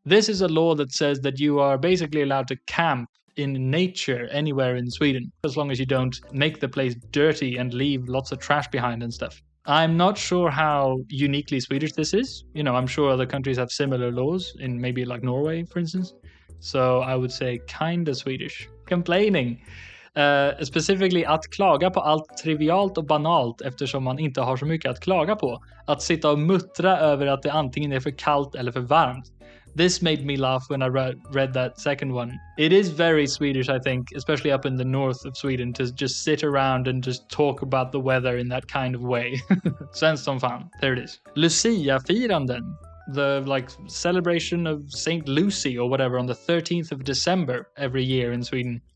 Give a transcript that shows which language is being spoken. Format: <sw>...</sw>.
<en>This is a law that says that you are basically allowed to camp in nature anywhere in Sweden, as long as you don't make the place dirty and leave lots of trash behind and stuff. I'm not sure how uniquely Swedish this is. I'm sure other countries have similar laws in maybe like Norway, for instance. So I would say kinda Swedish. Complaining.</en> <sv>Specifically att klaga på allt trivialt och banalt eftersom man inte har så mycket att klaga på. Att sitta och muttra över att det antingen är för kallt eller för varmt.</sv> <en>This made me laugh when I read that second one. It is very Swedish, I think, especially up in the north of Sweden, to just sit around and just talk about the weather in that kind of way.</en> <sv>Svenskt som fan.</sv> <en>There it is. Lucia-firanden. The celebration of Saint Lucy or whatever on the 13th of December every year in Sweden.</en>